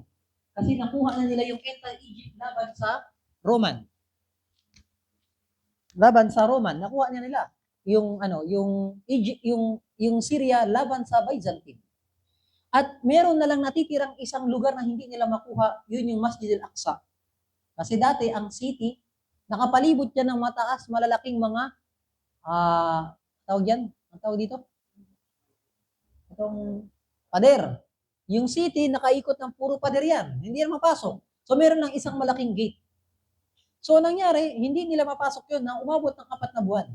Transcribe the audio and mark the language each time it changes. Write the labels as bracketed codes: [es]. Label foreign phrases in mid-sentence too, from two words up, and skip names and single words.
[tl] Kasi nakuha na nila yung anti-Egypt laban sa Roman. Nakuha na nila yung Egypt, yung Syria laban sa Byzantine. At meron na lang natitirang isang lugar na hindi nila makuha, yun yung Masjid al-Aqsa. Kasi dati ang city, nakapalibot yan ng mataas, malalaking mga, ang tawag dito? Itong pader. Yung city, nakaikot ng puro pader yan. Hindi yan mapasok. So meron lang isang malaking gate. So nangyari, hindi nila mapasok yun na umabot ng 4 na buwan.